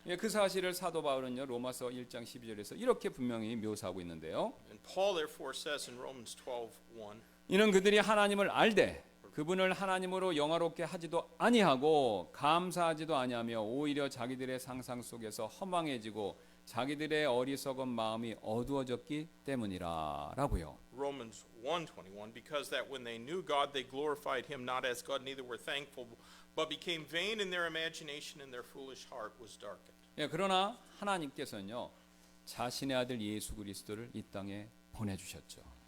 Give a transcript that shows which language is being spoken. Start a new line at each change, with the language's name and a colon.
Korean: 예, 그 사실을 사도 바울은요 로마서 1장 12절에서 이렇게 분명히 묘사하고 있는데요.
English: And Paul therefore says in Romans 12:1,
Korean: 이는 그들이 하나님을 알되 그분을 하나님으로 영화롭게 하지도 아니하고 감사하지도 아니하며 오히려 자기들의 상상 속에서 허망해지고 자기들의 어리석은 마음이 어두워졌기 때문이라라고요.
English: Romans 1:21, because that when they knew God, they glorified Him not as God, neither were thankful, but became vain in their imagination, and their foolish heart was darkened.
Korean: 예, 그러나 하나님께서는요 자신의 아들 예수 그리스도를 이 땅에 보내주셨죠.